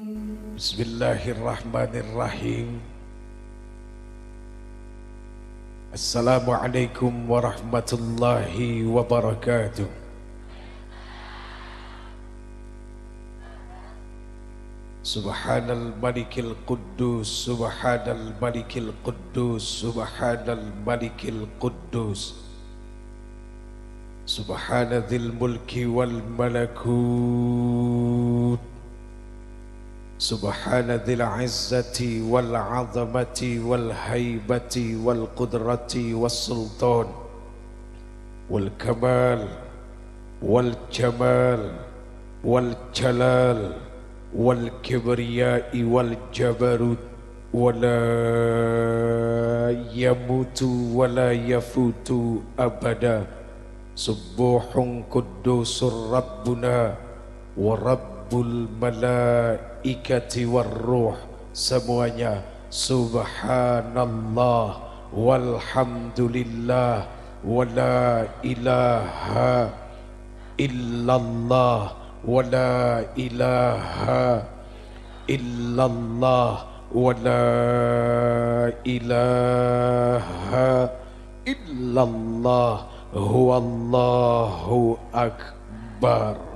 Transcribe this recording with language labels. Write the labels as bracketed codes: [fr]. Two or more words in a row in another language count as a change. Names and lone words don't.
[ar] بسم الله الرحمن الرحيم. السلام عليكم ورحمة الله وبركاته. سبحان الملك القدوس، سبحان الملك القدوس، سبحان الملك القدوس, subhanal malikil quddus, سبحان ذي الملك والملكوت، سبحان ذي العزة و العظمة والهيبة والقدرة والسلطان والكمال والجمال والجلال والكبرياء والجبروت ولا يموت ولا يفوت أبدا. سبوح قدوس ربنا ورب الملائكة والروح. Semuanya سبحان الله والحمد لله ولا إله إلا الله ولا إله إلا الله ولا إله إلا الله هو الله أكبر.